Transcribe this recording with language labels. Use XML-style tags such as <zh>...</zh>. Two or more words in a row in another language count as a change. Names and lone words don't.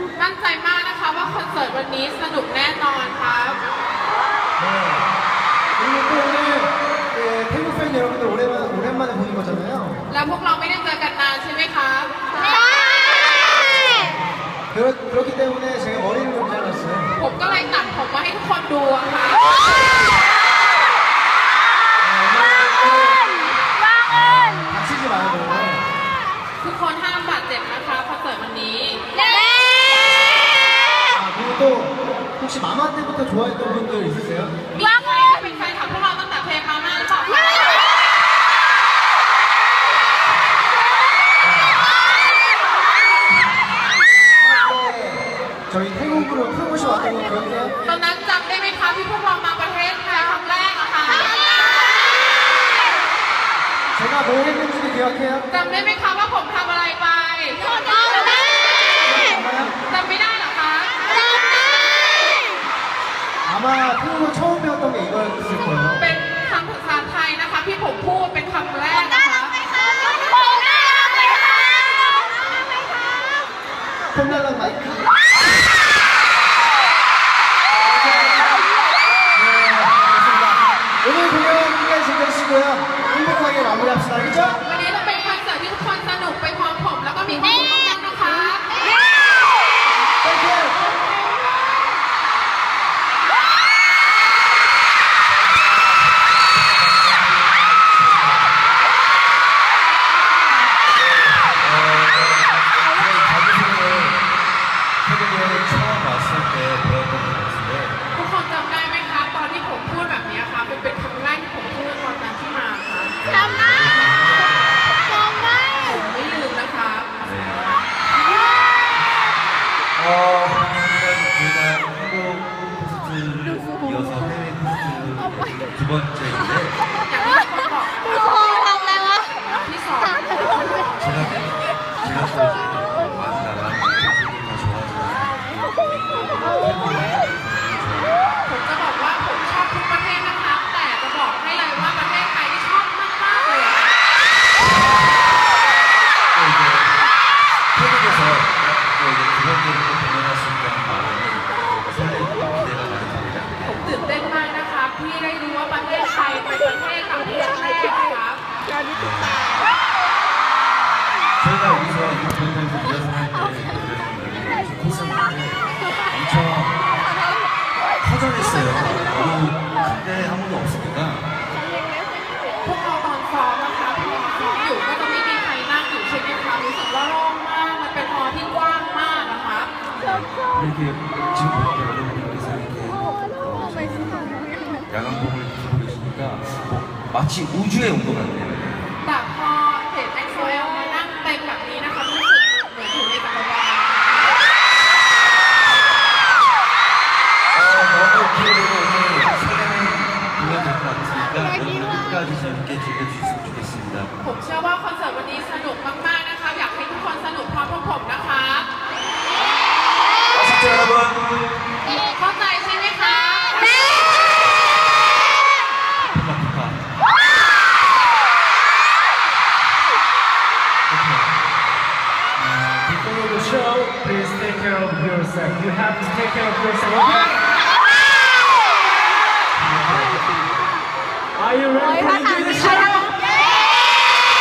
<th>มั่นใจมากนะคะว่าคอนเสิร์ตวันนี้สนุกแน่นอนครับ</th> <ko>네. 그리고 또 오늘 네, 태국 팬 여러분들 오랜만에 보는 거잖아요.</ko> <th>แล้วพวกเราไม่ได้เจอกันนานใช่ไหมครับ</th> <ko>그렇기 때문에 제가 머리를 좀 잘랐어요.</ko> <th>ผมก็เลยตัดผมมาให้ทุกคนดูอะค่ะ</th> <ko>다치지 말고.</ko> <th>ทุกคนห้ามบาดเจ็บนะคะคอนเสิร์ตวันนี้</th> <ko>아, 그리고 또 혹시 마마 때부터 좋아했던 분들 있으세요?</ko> <th>มีใครที่เป็นแฟนคลับพวกเราตั้งแต่เพลงมาม่าหรือเปล่าคะ</th> <ko>저희 태국으로 프로모션 왔던 거 기억해요?</ko> <th>ตอนนั้นจำได้ไหมคะที่พวกเรามาประเทศไทยครั้งแรกอะค่ะ</th> <ko>제가 뭐 했는지도 기억해요?</ko> <th>จำได้ไหมคะว่าผมทำอะไรไป</th> <ko>알아요?</ko> <th>จำไม่ได้เหรอคะ</th> <ko>아마 태국어 처음 배웠던 게 이거였을 거예요.</ko> <th>เป็นคำภาษาไทยนะคะที่ผมพูดเป็นคำแรกนะคะ ผมน่ารักไหมคะ.</th> <ko>네, 알겠습니다. 오늘 공연 끝까지 즐겨주시고요. 행복하게 마무리합시다. 알겠죠?</ko> <th>วันนี้จะเป็นคอนเสิร์ตที่ทุกคนสนุกไปพร้อมผมแล้วก็มีความสุขมากๆนะคะ</th> <en>thank you!</en> <ko>태국에 처음 왔을 때 배웠던 것 같은데</ko> <th>ทุกคนจำได้ไหมคะตอนที่ผมพูดแบบนี้ค่ะเป็นครั้งแรกที่ผมพูดตอนนั้นที่มาค่ะผมไม่ลืมนะคะ</th> <ko>저희가 한국 콘서트를 이어서 해외 콘서트 두 번째인데</ko> <th>อย่างที่ทุกคนบอกนะคะที่สอง</th> <ko>제가 또 왔다가 태국이 더 좋아져서</ko> <th>ผมจะบอกว่าผมชอบทุกประเทศนะคะแต่จะบอกให้เลยว่าประเทศไทยที่ชอบมากๆเลย</th> <ko>또 이제 태국에서 또 이제 두 번째로 또 공연할 수 있다는 마음이 설레고 기대가 많이 됩니다.</ko> <th>ผมตื่นเต้นมากนะคะที่ได้รู้ว่าประเทศไทยเป็นประเทศกับประเทศแรกนะคะ</th> <ko>저희가 여기서 이 공연장에서 리허설 할때 콘서트인데 엄청 허전했어요. 너무 큰데 아무도 없으니까</ko> <th>พวกเราตอนซ้อมนะคะพวกเราซ้อมอยู่ก็จะไม่มีใครนั่งอยู่ใช่ไหมคะรู้สึกว่าโล่งมากมันเป็นฮอลล์ที่กว้างมากนะคะ</th> <ko>이렇게 지금 보니까 여러분들께서 이렇게 야광봉을 켜고 계시니까 마치 우주에 온 것 같네요.</ko> <th>แต่พอเห็น XOL มานั่งเต็มแบบนี้นะคะรู้สึกเหมือนอยู่ในจักรวาล</th> <ko>너무 기대되고 오늘 설레는 공연 될 것 같으니까 여러분들 끝까지 재밌게 즐겨주셨으면 좋겠습니다.</ko> <th>ผมเชื่อว่าคอนเสิร์ตวันนี้สนุกมากๆนะคะอยากให้ทุกคนสนุกพร้อมพวกผมนะคะ</th> <ko>아시죠 여러분?</ko> <th>เข้าใจใช่ไหมคะ 푸카푸카.</th> <en>Before the show, please take care of yourself. You have to take care of yourself. Okay? Are you ready to enjoy the show?</en>